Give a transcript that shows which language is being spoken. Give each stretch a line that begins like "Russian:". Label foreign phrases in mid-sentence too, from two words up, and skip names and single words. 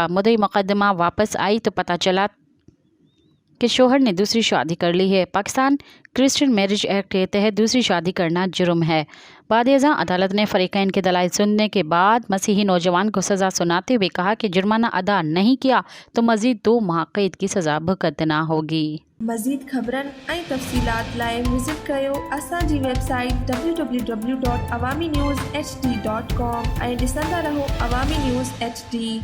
Urdu: مدعی مقدمہ واپس آئی تو پتہ چلا کہ شوہر نے دوسری شادی کر لی ہے۔ پاکستان کرسچن میرج ایکٹ کے تحت دوسری شادی کرنا جرم ہے۔ بعد ازاں عدالت نے فریقین کے دلائل سننے کے بعد مسیحی نوجوان کو سزا سناتے ہوئے کہا کہ جرمانہ ادا نہیں کیا تو مزید 2 ماہ قید کی سزا بھگتنا ہوگی۔
Sindhi: مزید خبرن ऐं तफ़सीलात लाइ विज़िट कयो असांजी वेबसाइट www.awamiNewsHD.com ऐं ॾिसंदा रहो अवामी न्यूज़ HD।